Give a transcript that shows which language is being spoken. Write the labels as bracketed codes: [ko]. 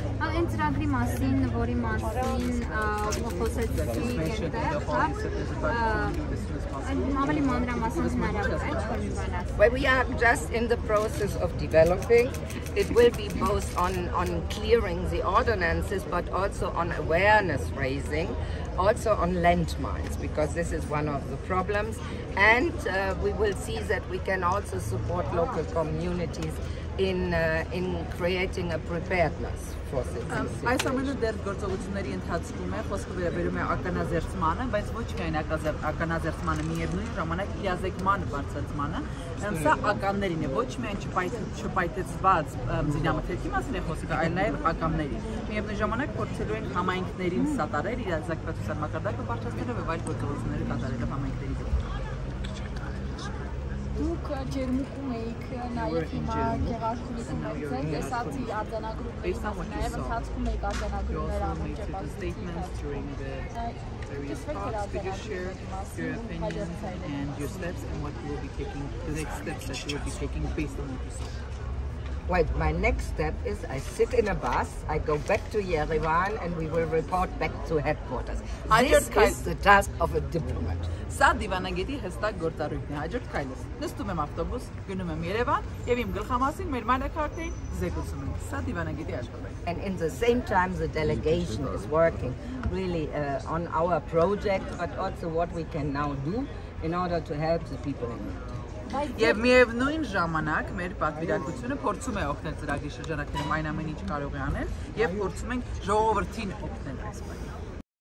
[hy] Այն ծրագրի մասին, որի մասին խոսեցիք ավելի մանրամասն հնարավոր է չկորմիվանաց։ [en] Well, we are just in the process of developing. It will be both on clearing the ordinances, but also on awareness raising, also on landmines, because this is one of the problems. And we will see that we can also support local communities in creating a preparedness for this. [hy] Այս ամենը դեռ գործողությունների ընթացքում է, խոսքը վերաբերում է ականաձերծմանը, բայց ոչ միայն ականաձերծմանը, միևնույն ժամանակ իրազեկման բարձրացմանը, սա ականներին է, ոչ միայն չպայթեցված զինամթերքի մասին է խոսքը, այլ նաև ականների։ Միևնույն ժամանակ փորձելու են համայնքներին սատարել իրազեկվածության մակարդակը բարձրացնելով եւ այլ գործողությունների կատարելով համայնքների դեմ։ Դուք ջերմուկում եք նաև հիմա գեղարքունիքում եք, տեսացի արձանագրումների մասին, նաև ընթացքում եք արձանագրումներ անում [en] various talks. Could you share your opinions and your steps and what you will be taking, the next steps that you will be taking based on what you saw? Well, my next step is I sit in a bus, I go back to Yerevan, and we will report back to headquarters. This is the task of a diplomat. [hy] Սա դիվանագետի հստակ գործառույթն է, հաջորդ քայլս։ Նստում եմ ավտոբուս, գնում եմ Երևան եւ իմ գլխամասին մեր մայրաքաղաքներին զեկուցում եմ։ Սա դիվանագետի աշխատանք է։ [en] And in the same time the delegation is working really on our project, but also what we can now do in order to help the people in need. [hy] Եվ միևնույն ժամանակ մեր պատվիրակությունը փորձում է օգնել ծրագրի շրջանակներում այն ամեն ինչ կարող է անել եւ փորձում ենք ժողովրդին օգնել այս բանը։